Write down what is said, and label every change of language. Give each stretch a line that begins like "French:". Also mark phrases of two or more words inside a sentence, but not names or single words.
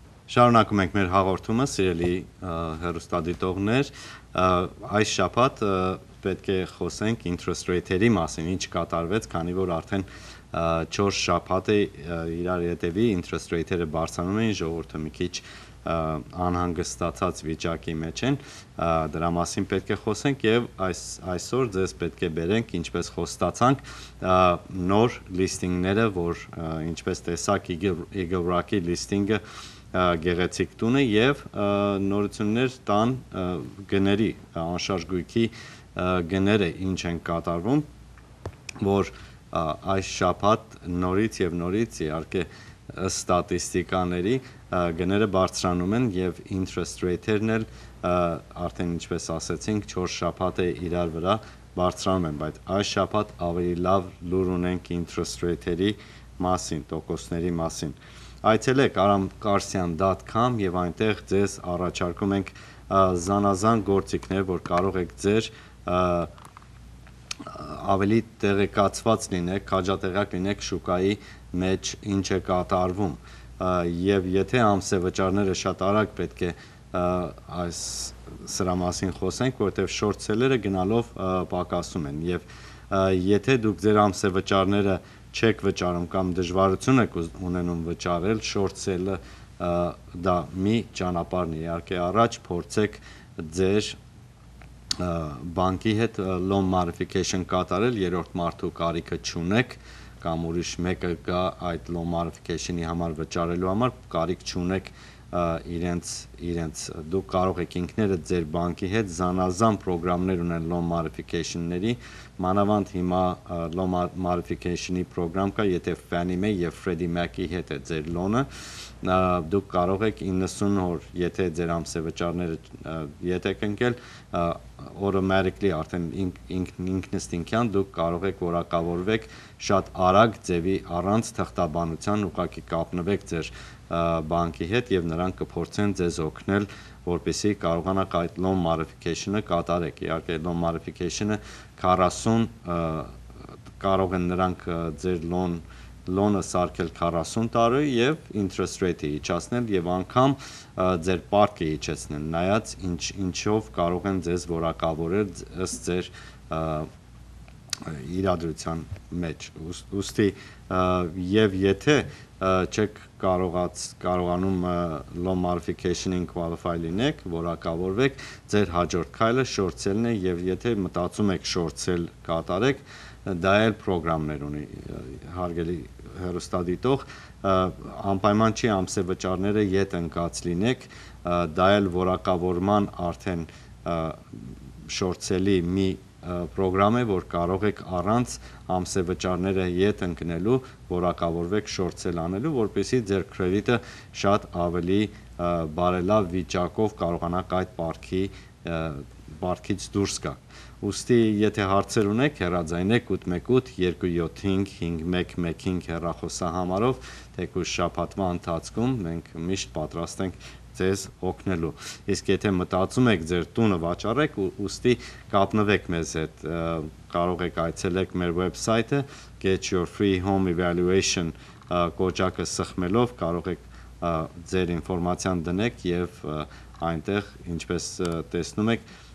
Armenian: Շարունակում ենք մեր հաղորդումը, սիրելի հեռուստադիտողներ, այս շաբաթ պետք է խոսենք
English: interest rate-երի
Armenian: մասին, ինչ կատարվեց, քանի որ արդեն 4 շաբաթ է իրար հետևի
English: interest rate-երը
Armenian: բարձրանում էին, ժողովուրդը մի քիչ անհանգստացած վիճակի մեջ են, դրա մասին պետք է խոսենք եւ այսօր ձեզ պետք է բերենք, ինչպես խոստացանք, նոր լիստինգները, որ ինչպես տեսակ Eagle Rock-ի լիստինգը գեղեցիկ տուն է եւ նորություններ տան գների, անշարժ գույքի գները ինչ են կատարվում, որ այս շաբաթ նորից եւ նորից իհարկե ստատիստիկաների գները բարձրանում են եւ
English: interest rate-երն
Armenian: էլ արդեն ինչպես ասացինք 4 շաբաթ է իրար վրա բարձրանում են, բայց այս շաբաթ ավելի լավ լուր ունենք
English: interest rate-երի
Armenian: մասին, տոկոսների մասին։ Այցելեք aramkarsian.com եւ այնտեղ ձեզ առաջարկում ենք զանազան գործիքներ, որ կարող եք ձեր ավելի տեղեկացված լինեք, քաջատեղյակ լինեք շուկայի մեջ ինչ է կատարվում եւ եթե ամսեվճարները շատ արագ պետք է սրա մասին խոսենք, որովհետեւ
English: short seller-ը
Armenian: գնալով պակասում են եւ եթե դուք ձեր ամսեվճարները չեք վճարում կամ դժվարություն եք ունենում վճարել,
English: short sell-ը
Armenian: դա մի ճանապարհն է, իհարկե առաջ փորձեք ձեր բանկի հետ
English: loan modification
Armenian: կատարել, երրորդ մարդու կարիքը չունեք կամ ուրիշ մեկը գա այդ
English: loan modification-ի
Armenian: համար վճարելու համար, կարիք չունեք իրենց դուք կարող եք ինքներդ ձեր բանկի հետ զանազան պրոգրամներ ունեն
English: loan modification-ների,
Armenian: մանավանդ հիմա
English: loan modification-ի
Armenian: պրոգրամ կա, եթե Fannie Mae եւ Freddie Mac-ի հետ է ձեր loan-ը, դուք կարող եք 90 օր, եթե ձեր ամսեվճարները ետ եք ընկել, automatically արդեն ինքնըստինքյան դուք կարող եք որակավորվեք շատ արագ ձևի առանց թղթաբանության ուղղակի կապնվեք ձեր բանկի հետ եւ նրանք կփորձեն ձեզ օգնել, որպեսզի կարողանաք այդ
English: loan modification-ը
Armenian: կատարեք։ Իհարկե
English: loan modification-ը
Armenian: 40 կարող են նրանք ձեր loan-ը սարքել 40 տարի եւ
English: interest rate-ը
Armenian: իջացնել եւ անգամ ձեր պարտքը իջեցնել, նայած ինչով կարող են ձեզ որակավորել ըստ ձեր իրադրության մեջ։ Ուստի եւ եթե չեք կարողանում
English: loan modification-ին qualify
Armenian: լինեք, որակավորվեք, ձեր հաջորդ քայլը
English: short sell-ն
Armenian: է եւ եթե մտածում եք
English: short sell
Armenian: կատարեք, դա էլ պրոգրամներ ունի, հարգելի հեռուստադիտող, անպայման չի ամսեվճարները ետ ընկած լինեք, դա էլ որակավորման արդեն
English: short sell-ի
Armenian: մի պրոգրամ է, որ կարող եք առանց ամսեվճարները ետ ընկնելու որակավորվեք
English: short sell
Armenian: անելու, որպեսզի ձեր կրեդիտը շատ ավելի բարելավ վիճակով կարողանաք այդ պարտքից դուրս գաք։ Ուստի եթե հարցեր ունեք, հեռաձայնեք 818-575-5115 հեռախոսահամարով, թեկուզ շաբաթվա ընթացքում մենք միշտ պատրաստ ենք ձեզ օգնելու։ Իսկ եթե մտածում եք ձեր տունը վաճառեք, ուստի կապնվեք մեզ հետ, կարող եք այցելեք մեր վեբսայթը Get Your Free Home Evaluation կոճակը սխմելով կարող եք ձեր ինֆորմացիան դնեք եւ այնտեղ ինչպես տեսնում եք